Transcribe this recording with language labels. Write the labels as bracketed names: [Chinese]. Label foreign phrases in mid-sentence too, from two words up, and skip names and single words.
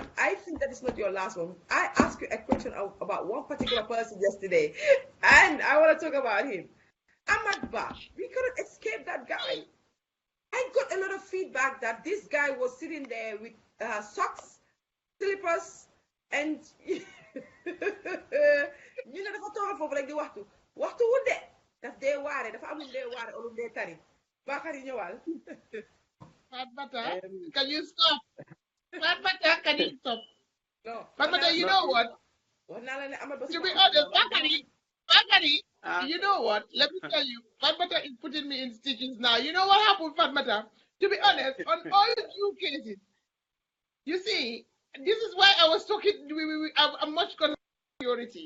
[English] I think that is not your last one. I asked you a question about one particular person yesterday, and I want to talk about him. Ahmad Ba. We couldn't escape that guy. I got a lot of feedback that this guy was sitting there with socks, slippers, and you know [Wolof] dafa toxal foofu rek di waxtu wu de daf dee waare dafa amul dee waare olum dee tari Bakary ñëwal. [English] Fatmata, can you stop? Fatmata, can you stop? No. Fatmata, you know what? To be honest, Bakary, you know what? Let me tell you, Fatmata is putting me in stitches now. You know what happened, Fatmata? To be honest, on all two cases, you see, this is why I was talking, I'm much priority.